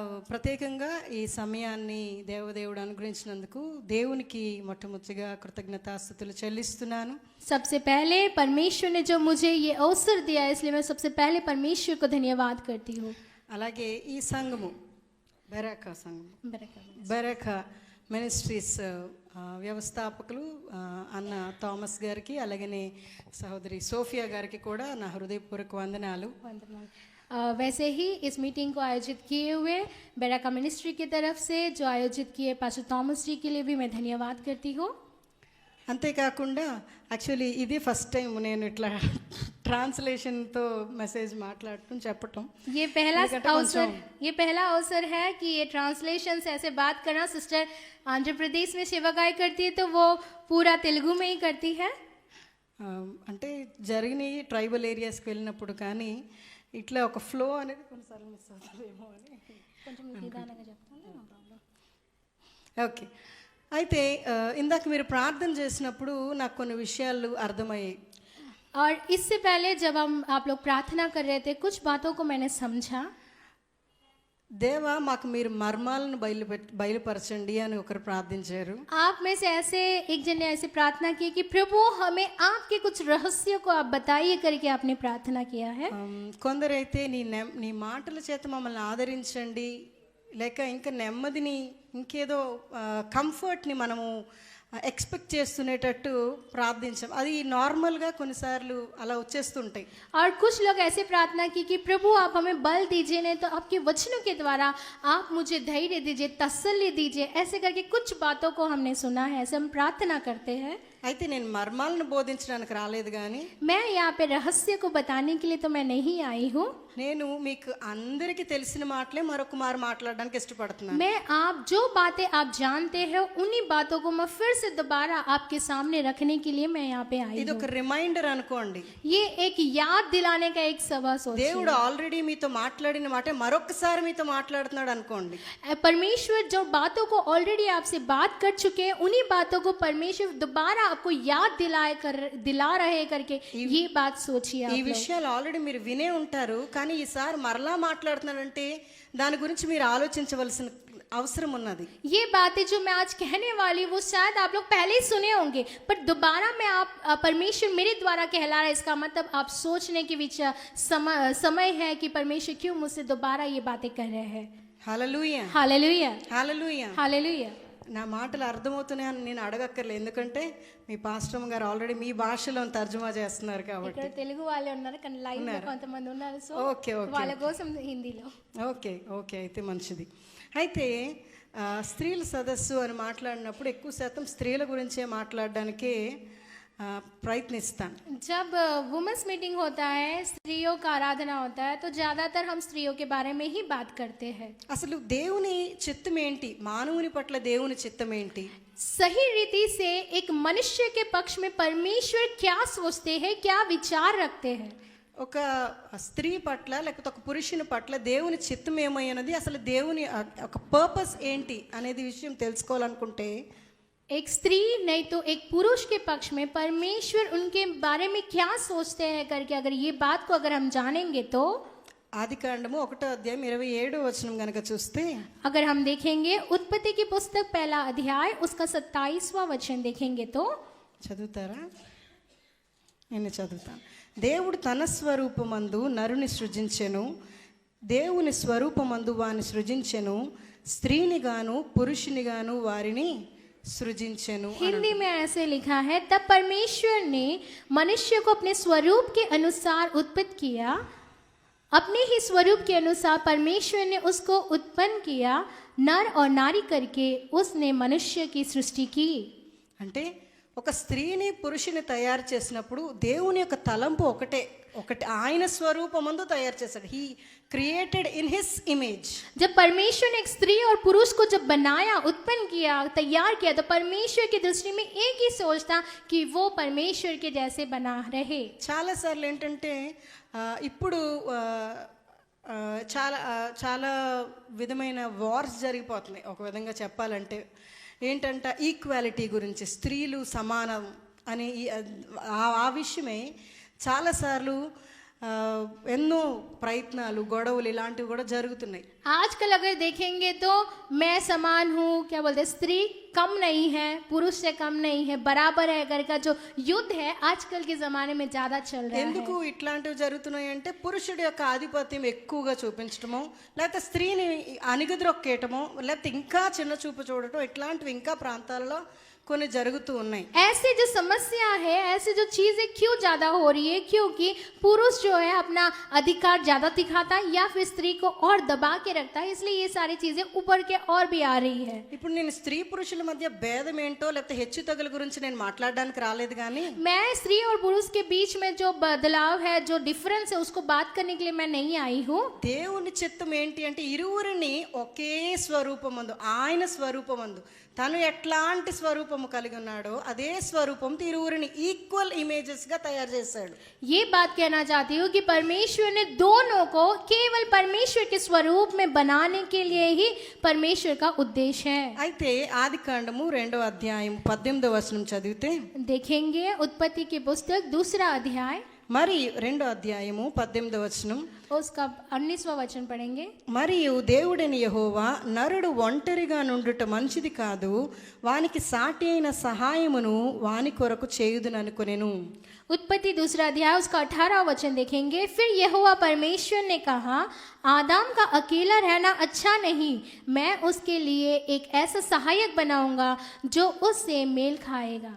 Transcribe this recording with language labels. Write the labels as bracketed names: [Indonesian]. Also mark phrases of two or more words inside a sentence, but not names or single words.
[Telugu] ప్రత్యేకంగా ఈ సమయాన్ని దేవదేవుడు అనుగ్రహించినందుకు దేవునికి మొట్టమొదటిగా కృతజ్ఞతాస్తుతులు చెల్లిస్తున్నాను. [Hindi] सबसे पहले परमेश्वर ने जो मुझे ये अवसर दिया है, इसलिए मैं सबसे पहले परमेश्वर को धन्यवाद करती हूँ. [Telugu] అలాగే ఈ సంఘము బెరాకా సంఘము బెరాకా మినిస్ట్రీస్ వ్యవస్థాపకులు అన్న థామస్ గారికి అలాగనే సహోదరి సోఫియా గారికి కూడా నా హృదయపూర్వక వందనాలు. [Hindi] वैसे ही इस मीटिंग को आयोजित किए हुए बेराका मिनिस्ट्री की तरफ से जो आयोजित किए पास्टर थॉमस जी के लिए भी मैं धन्यवाद करती हूँ. [Telugu] అంతేకాకుండా యాక్చువల్లీ ఇది [English] first time [Telugu] నేను ఇట్లా ట్రాన్స్లేషన్తో మెసేజ్ మాట్లాడటం చెప్పటం. [Hindi] ये पहला अवसर है कि ये ट्रांसलेशन से ऐसे बात करना. सिस्टर आंध्र प्रदेश में सेवाकाई करती है तो वो पूरा तेलुगु में ही करती है. [Telugu] అంటే జరిగిన [English] tribal areas [Telugu] వెళ్ళినప్పుడు కానీ ఇట్లా ఒక ఫ్లో అనేది కొన్నిసార్లు మిస్ అవుతుందేమో అని కొంచెం నిదానంగా చెప్తాను. ఓకే. అయితే ఇందాక మీరు ప్రార్థన చేసినప్పుడు నాకు కొన్ని విషయాలు అర్థమయ్యాయి. [Hindi] और इससे पहले जब आप लोग प्रार्थना कर रहे थे, कुछ बातों को मैंने समझा. [Telugu] దేవా మాకు మీరు మర్మాలను బయలుపరచండి అని ఒకరు ప్రార్థించారు. [Hindi] आप में से ऐसे एक जन ने ऐसे प्रार्थना की कि प्रभु हमें आपके कुछ रहस्यों को आप बताइए करके आपने प्रार्थना किया है. [Telugu] కొందరైతే నీ మాటల చేత మమ్మల్ని ఆదరించండి, లేక ఇంకా నెమ్మదిని ఇంకేదో కంఫర్ట్ని మనము ఎక్స్పెక్ట్ చేస్తునేటట్టు ప్రార్థించాం. అది నార్మల్గా కొన్నిసార్లు అలా వచ్చేస్తుంటాయి. [Hindi] और कुछ लोग ऐसे प्रार्थना की कि प्रभु आप हमें बल दीजिए, नहीं तो आपके वचनों के द्वारा आप मुझे धैर्य दीजिए, तसल्ली दीजिए. ऐसे करके कुछ बातों को हमने सुना है, ऐसे हम प्रार्थना करते हैं. [Telugu] అయితే నేను మర్మాలను బోధించడానికి రాలేదు కానీ [Hindi] मैं यहाँ पे रहस्य को बताने के लिए तो मैं नहीं आई हूँ. [Telugu] నేను మీకు అందరికీ తెలిసిన మాటలే మరొక మారు మాట్లాడడానికి ఇష్టపడుతున్నాను. [Hindi] मैं आप जो बातें आप जानते हैं उन्हीं बातों को मैं फिर से दोबारा आपके सामने रखने के लिए मैं यहाँ पे आई [Telugu] ఇది ఒక రిమైండర్ అనుకోండి. [Hindi] ये एक याद दिलाने का एक सबक सोचिए. [Telugu] దేవుడు ఆల్రెడీ మీతో మాట్లాడిన మాట మరొకసారి మీతో మాట్లాడుతున్నాడు అనుకోండి. [Hindi] परमेश्वर जो बातों को ऑलरेडी आपसे बात कर चुके हैं, उन्हीं बातों को परमेश्वर दोबारा आपको याद दिला रहे करके ये बात सोचिए. [Telugu] ఈ విషయాలు ఆల్రెడీ మీరు వినే ఉంటారు, కానీ ఈసారి మరలా మాట్లాడుతున్నాడంటే దాని గురించి మీరు ఆలోచించవలసిన అవసరం ఉన్నది. [Hindi] ये बातें जो मैं आज कहने वाली वो शायद आप लोग पहले ही सुने होंगे, पर दोबारा मैं आप परमेश्वर मेरे द्वारा कहला रहा है. इसका मतलब आप सोचने के समय है कि परमेश्वर क्यों मुझसे दोबारा ये बातें कर रहे हैं. [Telugu] హల్లెలూయా [Hindi] हालेलुया [Telugu] హల్లెలూయా. [Hindi] हालेलुया. [Telugu] నా మాటలు అర్థమవుతున్నాయని నేను అడగక్కర్లేదు, ఎందుకంటే మీ పాస్టర్ గారు ఆల్రెడీ మీ భాషలో తర్జుమా చేస్తున్నారు కాబట్టి. ఇక్కడ తెలుగు వాళ్ళే ఉన్నారు కానీ లైవ్ లో కొంతమంది ఉన్నారు, సో ఓకే ఓకే వాళ్ళ కోసం హిందీలో. ఓకే ఓకే అయితే మంచిది. అయితే స్త్రీల సదస్సు అని మాట్లాడినప్పుడు ఎక్కువ శాతం స్త్రీల గురించే మాట్లాడడానికే ప్రయత్నిస్తాను. [Hindi] जब [English] women's meeting [Hindi] होता है, स्त्रियों का आराधना होता है, तो ज्यादातर हम स्त्रियों के बारे में ही बात करते हैं. [Telugu] అసలు దేవుని చిత్తం ఏంటి, మానవుని పట్ల దేవుని చిత్తం ఏంటి? [Hindi] सही रीति से एक मनुष्य के पक्ष में परमेश्वर क्या सोचते हैं, क्या विचार रखते हैं. [Telugu] ఒక స్త్రీ పట్ల లేకపోతే ఒక పురుషుని పట్ల దేవుని చిత్తం ఏమయ్యన్నది, అసలు దేవుని ఒక పర్పస్ ఏంటి అనేది విషయం తెలుసుకోవాలనుకుంటే [Hindi] एक स्त्री नहीं तो एक पुरुष के पक्ष में परमेश्वर उनके बारे में क्या सोचते हैं करके अगर ये बात को अगर हम जानेंगे तो [Telugu] ఆదికాండము 1:27 గనక చూస్తే, [Hindi] अगर हम देखेंगे उत्पत्ति की पुस्तक 1 अध्याय उसका 27वां वचन देखेंगे तो, [Telugu] చదువుతారా? నేను చదువుతాను. దేవుడు తన స్వరూపమందు నరుని సృజించెను, దేవుని స్వరూపమందు వాని సృజించెను, స్త్రీని గాను పురుషుని గాను వారిని సృజించెను. [Hindi] हिंदी में ऐसे लिखा है, तब परमेश्वर ने मनुष्य को अपने स्वरूप के अनुसार उत्पन्न किया, अपने ही स्वरूप के अनुसार परमेश्वर ने उसको उत्पन्न किया, नर और नारी करके उसने मनुष्य की सृष्टि की. [Telugu] అంటే ఒక స్త్రీని పురుషుని తయారు చేసినప్పుడు దేవుని యొక్క తలంపు ఒకటే, ఆయన స్వరూపమందు తయారు చేశాడు. [English] He created in his image. [Hindi] जब परमेश्वर ने एक स्त्री और पुरुष को जब बनाया, उत्पन्न किया, तैयार किया, तो परमेश्वर की दृष्टि में एक ही सोच था कि वो परमेश्वर के जैसे बना रहे. [Telugu] చాలాసార్లు ఏంటంటే ఇప్పుడు చాలా చాలా విధమైన వార్స్ జరిగిపోతున్నాయి. ఒక విధంగా చెప్పాలంటే ఏంటంటే ఈక్వాలిటీ గురించి, స్త్రీలు సమానం అని ఆ విషయమే చాలాసార్లు ఎన్నో ప్రయత్నాలు, గొడవలు ఇలాంటివి కూడా జరుగుతున్నాయి. [Hindi] आजकल अगर देखेंगे तो मैं समान हूँ, क्या बोलते हैं, स्त्री कम नहीं है, पुरुष से कम नहीं है, बराबर है कर का जो युद्ध है आजकल के जमाने में ज्यादा चल रहा है. [Telugu] ఎందుకు ఇట్లాంటివి జరుగుతున్నాయి అంటే పురుషుడి యొక్క ఆధిపత్యం ఎక్కువగా చూపించడమో, లేకపోతే స్త్రీని అణిగిద్రొక్కేయటమో, లేకపోతే ఇంకా చిన్న చూపు చూడటం, ఇట్లాంటివి ఇంకా ప్రాంతాల్లో కొన్ని జరుగుతూ ఉన్నాయి. [Hindi] ऐसे जो समस्या है, ऐसे जो चीजें क्यों ज्यादा हो रही है, क्योंकि पुरुष जो है अपना अधिकार ज्यादा दिखाता है या फिर स्त्री को और दबा के रखता है, इसलिए ये सारी चीजें ऊपर के और भी आ रही है. [Telugu] ఇప్పుడు నేను స్త్రీ పురుషుల మధ్య భేదం ఏంటో లేకపోతే హెచ్చు తగుల గురించి నేను మాట్లాడడానికి రాలేదు, కానీ [Hindi] मैं स्त्री और पुरुष के बीच में जो बदलाव है, जो डिफरेंस है, उसको बात करने के लिए मैं नहीं आई हूँ. [Telugu] దేవుని చిత్తం ఏంటి అంటే ఇరువురిని ఒకే స్వరూపమందు, ఆయన స్వరూపమందు, తను ఎట్లాంటి స్వరూపము కలిగి ఉన్నాడో అదే స్వరూపంతో ఇరువురిని [English] equal images [Telugu] గా తయారు చేశాడు. [Hindi] ये बात कहना चाहती हूँ कि परमेश्वर ने दोनों को केवल परमेश्वर के स्वरूप में बनाने के लिए ही परमेश्वर का उद्देश्य है. [Telugu] అయితే ఆదికాండము 2వ అధ్యాయం 18వ వచనం చదివితే, [Hindi] देखेंगे उत्पत्ति की पुस्तक 2रा अध्याय, [Telugu] మరి 2వ అధ్యాయము 18వ వచనం, [Hindi] उसका 19वां वचन पढ़ेंगे. [Telugu] మరియు దేవుడైన యెహోవా నరుడు ఒంటరిగా నుండుట మంచిది కాదు, వానికి సాటి అయిన సహాయమును వాని కొరకు చేయుదుననుకొనెను. [Hindi] उत्पत्ति 2रा अध्याय उसका 18वां वचन देखेंगे. फिर यहोवा परमेश्वर ने कहा, आदम का अकेला रहना अच्छा नहीं, मैं उसके लिए एक ऐसा सहायक बनाऊंगा जो उससे मेल खाएगा.